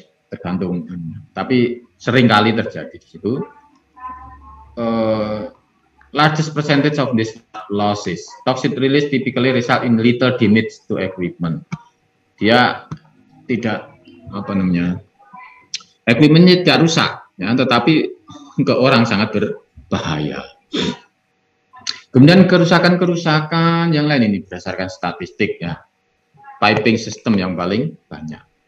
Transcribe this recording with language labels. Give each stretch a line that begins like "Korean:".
Indonesian: Tergantung. Tapi sering kali terjadi di situ.
English: Largest percentage of these losses. Toxic release typically result in little damage to equipment.
Indonesian: Dia tidak apa namanya, equipmentnya tidak rusak, ya, tetapi ke orang sangat berbahaya. Kemudian kerusakan yang lain ini berdasarkan statistik ya, piping system yang paling banyak.